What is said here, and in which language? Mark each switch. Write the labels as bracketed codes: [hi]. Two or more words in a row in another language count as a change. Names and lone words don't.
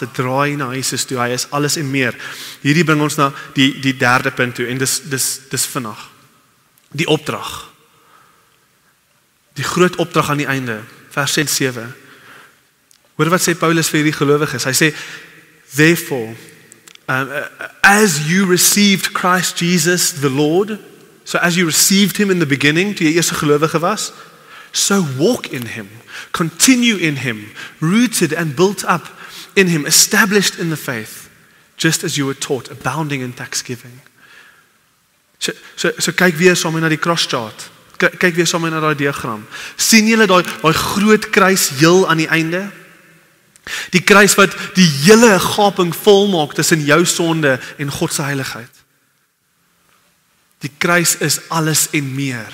[af] Draai na Jesus toe, hy is alles en meer. Hierdie bring ons na die derde punt toe, en dis vinnig. Die opdrag. Die groot opdrag aan die einde, vers 6 en 7. Hoor wat sê Paulus vir hierdie gelowiges. Hy sê, [en] therefore, as you received Christ Jesus the Lord, so as you received him in the beginning, [af] toe jy eers 'n gelowige was, [en] so walk in him, continue in him, rooted and built up in him, established in the faith, just as you were taught, abounding in thanksgiving. [af] So kyk weer saam na die [en] cross chart. [af] Kyk weer saam na daai diagram. Sien julle daai groot kruis heel aan die einde? Die kruis wat die hele gaping volmaak tussen jou sonde en God se heiligheid. Die kruis is alles en meer.